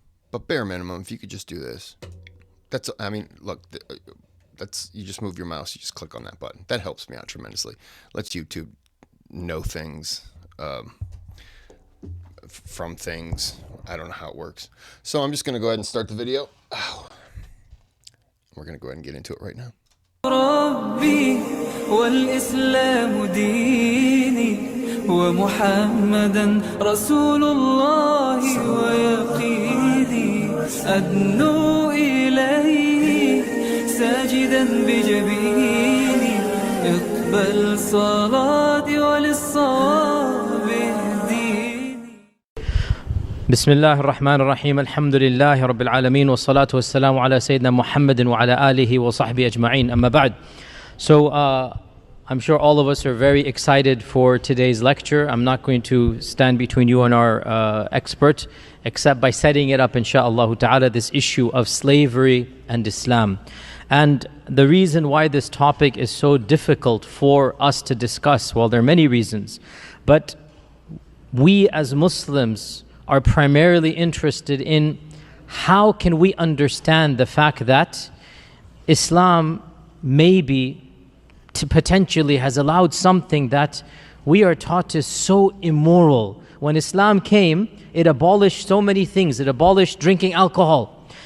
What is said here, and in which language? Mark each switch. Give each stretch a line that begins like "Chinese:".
English: But bare minimum, if you could just do this. That's, I mean, look, that's, you just move your mouse, you just click on that button. That helps me out tremendously. Lets YouTube know things from things. I don't know how it works. So I'm just going to go ahead and start the video. Oh. We're going to go ahead and get into it right now.
Arabic: ربي والإسلام ديني ومحمدا رسول الله ويقيني أدنو إليه ساجدا بجبيني اقبل صلاتي وللصواب اهديني. بسم الله الرحمن الرحيم الحمد لله رب العالمين والصلاة والسلام على سيدنا محمد وعلى آله وصحبه أجمعين أما بعد.
English: So I'm sure all of us are very excited for today's lecture. I'm not going to stand between you and our expert except by setting it up insha'Allah ta'ala, this issue of slavery and Islam. And the reason why this topic is so difficult for us to discuss, well, there are many reasons, but we as Muslims are primarily interested in how can we understand the fact that Islam maybe potentially has allowed something that we are taught is so immoral. When Islam came, it abolished so many things. It abolished drinking alcohol.